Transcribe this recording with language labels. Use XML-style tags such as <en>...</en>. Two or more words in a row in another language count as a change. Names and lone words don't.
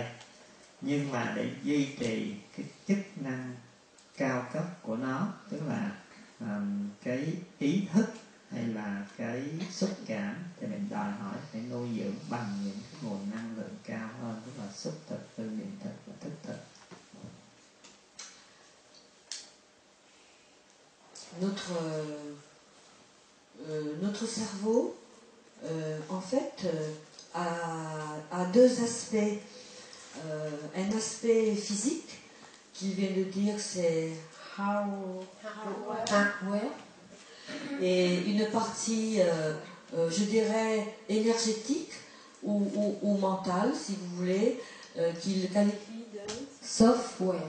<vi>Nhưng mà để duy trì cái chức năng cao cấp của nó, tức là cái ý thức hay là cái xúc cảm, thì mình đòi hỏi phải nuôi dưỡng bằng những cái nguồn năng lượng cao hơn, tức là xúc thực, tư niệm thực và thức thực.</vi> <fr>Notre cerveau, en fait, a deux aspects. Un aspect physique, qu'il vient de dire, c'est hardware, et une partie, je dirais, énergétique ou mentale, si vous voulez, qu'il qualifie de software.</fr>